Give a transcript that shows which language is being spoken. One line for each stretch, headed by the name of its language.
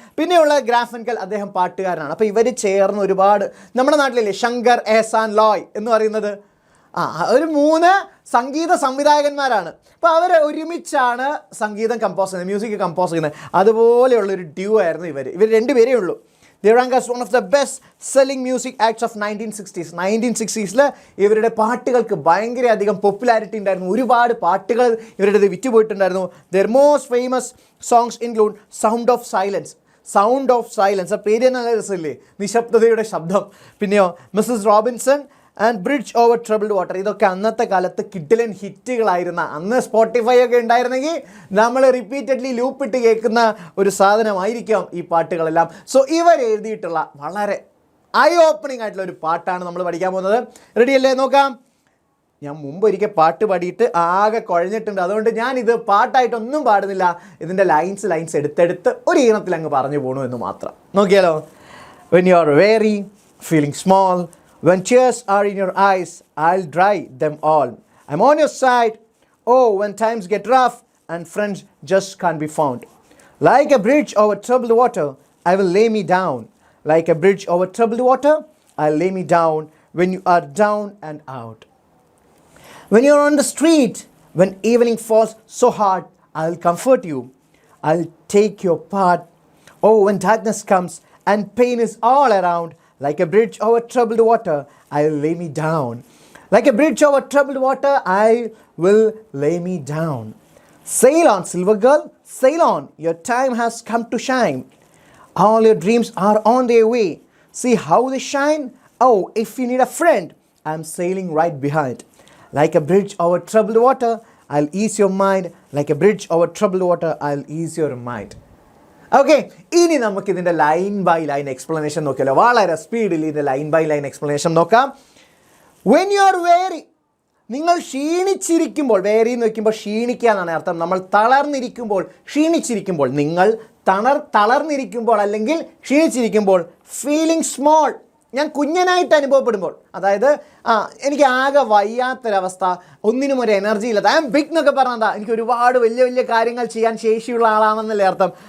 Malayalam: പിന്നെയുള്ള ഗ്രാഫിൻകൽ അദ്ദേഹം പാട്ടുകാരനാണ്. അപ്പോൾ ഇവർ ചേർന്ന് ഒരുപാട്, നമ്മുടെ നാട്ടിലില്ലേ ശങ്കർ എഹ്സാൻ ലോയ് എന്ന് പറയുന്നത്, ഒരു 3 സംഗീത സംവിധായകന്മാരാണ്. അപ്പോൾ അവർ ഒരുമിച്ചാണ് സംഗീതം കമ്പോസ് ചെയ്യുന്നത്, മ്യൂസിക് കമ്പോസ് ചെയ്യുന്നത്. അതുപോലെയുള്ളൊരു ഡ്യുവോ ആയിരുന്നു ഇവർ രണ്ടുപേരേ ഉള്ളൂ.
English: They rank as one of the best selling music acts of 1960s.
Malayalam: 1960s ഇവരുടെ പാട്ടുകൾക്ക് ഭയങ്കരധികം പോപ്പുലാരിറ്റി ഉണ്ടായിരുന്നു. ഒരുപാട് പാട്ടുകൾ ഇവരുടേത് വിറ്റുപോയിട്ടുണ്ടായിരുന്നു.
English: Their most famous songs include Sound of Silence.
Malayalam: Sound of silence, ആ പേര് തന്നെ നല്ല രസമില്ലേ, നിശബ്ദതയുടെ ശബ്ദം. പിന്നെയോ Mrs Robinson and bridge over troubled water. ഇതൊക്കെ അന്നത്തെ കാലത്ത് കിഡിലൻ ഹിറ്റുകളായിരുന്ന, അന്ന് സ്പോട്ടിഫൈ ഒക്കെ ഉണ്ടായിരുന്നെങ്കിൽ നമ്മൾ റിപ്പീറ്റഡ്ലി ലൂപ്പിട്ട് കേൾക്കുന്ന ഒരു സാധനമായിരിക്കാം ഈ പാട്ടുകളെല്ലാം. സോ ഇവർ എഴുതിയിട്ടുള്ള വളരെ ഐ ഓപ്പണിംഗ് ആയിട്ടുള്ള ഒരു പാട്ടാണ് നമ്മൾ പഠിക്കാൻ പോകുന്നത്. റെഡിയല്ലേ? നോക്കാം. ഞാൻ മുമ്പ് ഒരിക്കൽ പാട്ട് പാടിയിട്ട് ആകെ കുഴഞ്ഞിട്ടുണ്ട്, അതുകൊണ്ട് ഞാനിത് പാട്ടായിട്ടൊന്നും പാടുന്നില്ല. ഇതിൻ്റെ ലൈൻസ് എടുത്തെടുത്ത് ഒരു ഈണത്തിൽ അങ്ങ് പറഞ്ഞു പോകണു എന്ന് മാത്രം. നോക്കിയാലോ.
English: When you are weary, feeling small, when tears are in your eyes, I'll dry them all. I'm on your side. Oh, when times get rough and friends just can't be found. Like a bridge over troubled water, I will lay me down. Like a bridge over troubled water, I'll lay me down when you are down and out. When you're on the street, when evening falls so hard, I'll comfort you. I'll take your part. Oh, when darkness comes and pain is all around, like a bridge over troubled water, I'll lay me down. Like a bridge over troubled water, I will lay me down. Sail on, silver girl, sail on. Your time has come to shine. All your dreams are on their way. See how they shine? Oh, if you need a friend, I'm sailing right behind. Like a bridge over troubled water, I'll ease your mind. Like a bridge over troubled water, I'll ease your mind.
Malayalam: Okay, ഇനി നമുക്കിതിൻ്റെ line by line explanation നോക്കിയല്ലോ. വളരെ സ്പീഡിൽ ഇതിൻ്റെ line by line explanation നോക്കാം.
English: when you are weary,
Malayalam: നിങ്ങൾ ക്ഷീണിച്ചിരിക്കുമ്പോൾ, vary എന്ന് വയ്ക്കുമ്പോൾ ക്ഷീണിക്കുക എന്നാണ് അർത്ഥം. നമ്മൾ തളർന്നിരിക്കുമ്പോൾ, ക്ഷീണിച്ചിരിക്കുമ്പോൾ, നിങ്ങൾ തളർന്നിരിക്കുമ്പോൾ അല്ലെങ്കിൽ ക്ഷീണിച്ചിരിക്കുമ്പോൾ,
English: feeling small,
Malayalam: ഞാൻ കുഞ്ഞനായിട്ട് അനുഭവപ്പെടുമ്പോൾ, അതായത് എനിക്ക് ആകെ വയ്യാത്തൊരവസ്ഥ, ഒന്നിനും ഒരു എനർജി ഇല്ലാത്ത,
English: I am big
Malayalam: എന്നൊക്കെ പറഞ്ഞാൽ എനിക്ക് ഒരുപാട് വലിയ കാര്യങ്ങൾ ചെയ്യാൻ ശേഷിയുള്ള ആളാണെന്നല്ലേ അർത്ഥം.